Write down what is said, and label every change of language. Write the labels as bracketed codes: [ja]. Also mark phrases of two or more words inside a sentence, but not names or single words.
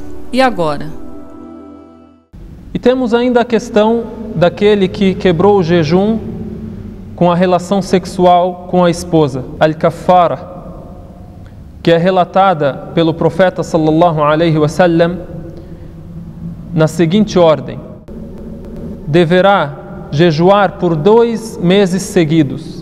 [pt] E agora? E temos ainda a questão daquele que quebrou o jejum com a relação sexual com a esposa, al-kaffara, que é relatada pelo profeta [ar] صلى الله عليه وسلم [pt] na seguinte ordem: deverá jejuar por 2 meses seguidos.